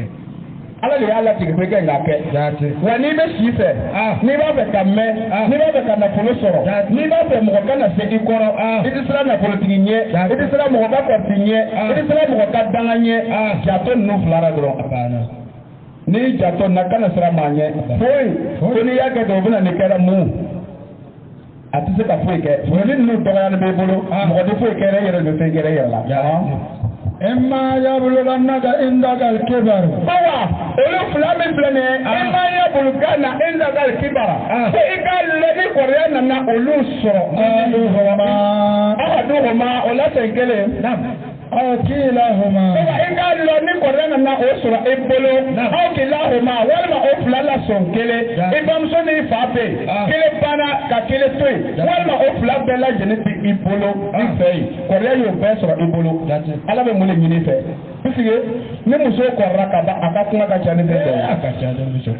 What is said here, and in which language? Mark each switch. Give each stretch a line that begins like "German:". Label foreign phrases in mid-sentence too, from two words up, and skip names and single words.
Bambara: ala de y'a latigɛ ko i ka ɲa kɛ wa n'i bɛ si fɛ n'i b'a fɛ ka mɛn n'i b'a fɛ ka nafolo sɔrɔ n'i b'a fɛ mɔgɔ ka na se i kɔrɔ i tɛ siran nafolotigi ɲɛ i tɛ siran mɔgɔ ka kɔrɔti ɲɛ i tɛ siran mɔgɔ ka danga ɲɛ jato ninnu fila la dɔrɔn a banna n'i jato na kana siran maa ɲɛ foyi ko n'i y'a kɛ dɔrɔn o bɛ na ni kɛra mun a tɛ se ka foyi kɛ ni ninnu dɔgɔyali b'i bolo mɔgɔ tɛ foyi kɛ yɛrɛ de fɛn kɛra yɛrɛ la.
Arabic: إما يبلغنك عندك الكبر.
Bambara: Bawa olu fila min filɛ nin ye
Arabic: إما يبلغن عندك الكبر.
Bambara: ko i ka lɛni kɔrɔya nana olu sɔrɔ. ahaduhuma o la sen kelen.
Arabic: أو كلاهما.
Bambara: i ka lɛni kɔrɔya nana o sɔrɔ i bolo.
Arabic: أو كلاهما
Bambara: walima o fila la sɔn kelen. i bamuso n'i fa bɛ yen kelen banna ka kelen to yen walima o fila bɛɛ lajɛlen bɛ i bolo i fɛ yen kɔrɔya y'o bɛɛ sɔrɔ i bolo ala bɛ mun de ɲini fɛ puisque ni muso kɔrɔla ka ban a ka kuma ka ca ni bɛɛ ye.